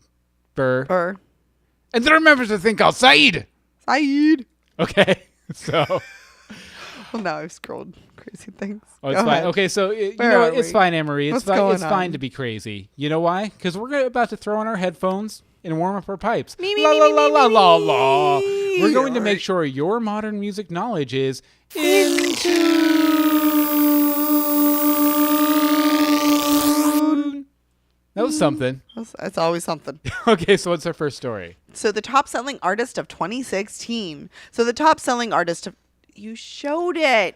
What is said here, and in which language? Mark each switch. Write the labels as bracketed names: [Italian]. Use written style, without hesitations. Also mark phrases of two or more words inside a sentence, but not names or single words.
[English] and then remember to think outside. Okay. So well, now I've scrolled crazy things. Oh, it's fine. Okay, so you know what? It's fine, Anne-Marie. It's fine to be crazy. You know why? Because we're about to throw on our headphones and warm up our pipes. Me, me, La me, la me, la me, la me, la me. la. We're going to All make right. sure your modern music knowledge is in tune. That was something. That's always something. Okay, so what's our first story? So the top selling artist of 2016. So the top selling artist of you showed it.